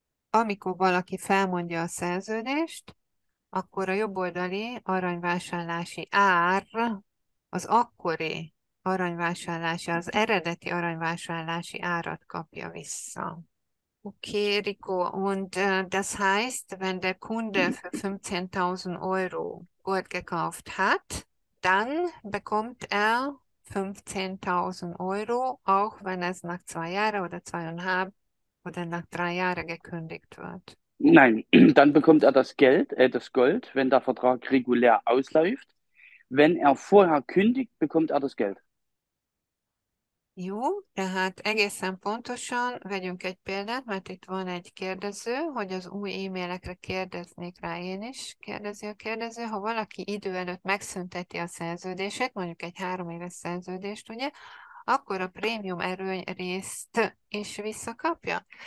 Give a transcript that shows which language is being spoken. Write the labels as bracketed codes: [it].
[hu] amikor valaki felmondja a szerződést, akkor a jobboldali aranyvásárlási ár az akkori aranyvásárlási, az eredeti aranyvásárlási árat kapja vissza. [de] Okay, Rico, und das heißt, wenn der Kunde für 15.000 Euro Gold gekauft hat, dann bekommt er 15.000 Euro, auch wenn es nach 2 Jahren oder 2,5 oder nach 3 Jahren gekündigt wird. Nein, dann bekommt er das Gold, wenn der Vertrag regulär ausläuft. Wenn er vorher kündigt, bekommt er das Geld. [hu] Jó, tehát egészen pontosan vegyünk egy példát, mert itt van egy kérdező, hogy az új e-mailekre kérdeznék rá én is, kérdezi a kérdező, ha valaki idő előtt megszünteti a szerződését, mondjuk egy 3 éves szerződést, ugye, akkor a prémium erőny részt is visszakapja.